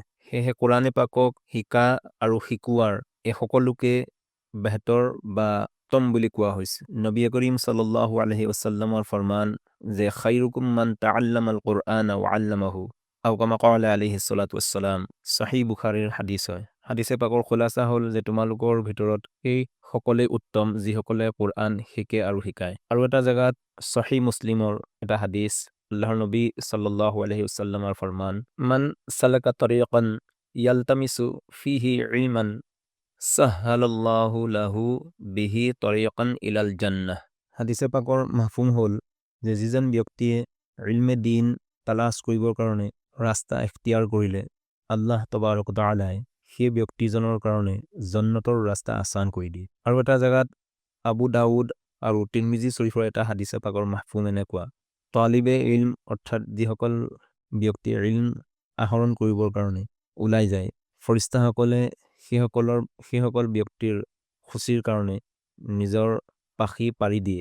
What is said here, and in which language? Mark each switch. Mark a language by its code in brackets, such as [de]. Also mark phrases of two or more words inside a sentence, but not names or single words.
[as] সেয়েহে কুৰআনে পাকক শিকা আৰু শিকোৱাৰ এই সকলোকে বেহতৰ বা উত্তম বুলি কোৱা হৈছে। [ar] النبي الكريم صلى الله عليه وسلم [as] ফৰমান যে [ar] خيركم من تعلم القرآن وعلمه أو كما قال عليه الصلاة والسلام. সহিহ বুখাৰীৰ হাদিস হয়। হাদিছে পাকৰ খোলাসা হ'ল যে তোমালোকৰ ভিতৰত সেই সকলোৱে উত্তম যিসকলে কোৰআন শিকে আৰু শিকায়। আৰু এটা জেগাত সহিহ মুছলিমৰ এটা হাদিছ, আল্লাহৰ নবী صلى الله عليه وسلم ফৰমান, من سلك طريقا يلتمس فيه علما سهل الله له به طريقا إلى الجنة. হাদিছে পাকৰ মাফহুম হ'ল যে যিজন ব্যক্তিয়ে ইলমে দিন তালাছ কৰিবৰ কাৰণে ৰাস্তা এখতিয়াৰ কৰিলে, الله تبارك وتعالى সেই ব্যক্তিজনৰ কাৰণে জান্নাতৰ ৰাস্তা আসান কৰি দিয়ে। আৰু এটা জেগাত আবু দাউদ আৰু তিৰমিজি শৰীফৰ এটা হাদিছে পাকৰ মাফহুম এনেকুৱা, তালিবে ইলম অৰ্থাৎ যিসকল ব্যক্তি ইলম আহৰণ কৰিবৰ কাৰণে ওলাই যায়, ফৰিস্তাসকলে সেইসকল ব্যক্তিৰ খুচিৰ কাৰণে নিজৰ পাখি পাৰি দিয়ে।